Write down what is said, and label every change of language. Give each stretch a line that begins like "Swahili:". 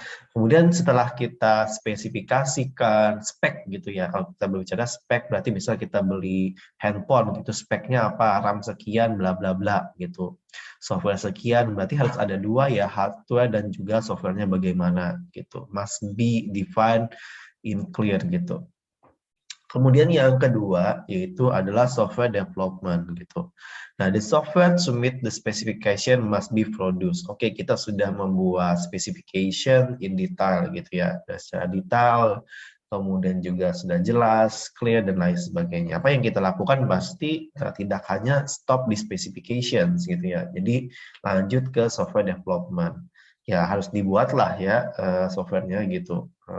Indonesian: Kemudian setelah kita spesifikasikan spek gitu ya, kalau kita berbicara spek berarti misal kita beli handphone gitu, speknya apa, RAM sekian, bla bla bla gitu. Software sekian, berarti harus ada 2 ya, hardware dan juga softwarenya bagaimana gitu.
English: Must be defined in clear
Indonesian: gitu. Kemudian yang kedua yaitu adalah software development gitu.
English: Nah, the software to meet the specification must be produced.
Indonesian: Oke, kita sudah membuat
English: specification in detail
Indonesian: gitu ya, secara detail, kemudian juga sudah jelas, clear dan lain sebagainya. Apa yang kita lakukan pasti tidak hanya stop di specifications gitu ya. Jadi lanjut ke software development. Ya harus dibuatlah ya softwarenya gitu.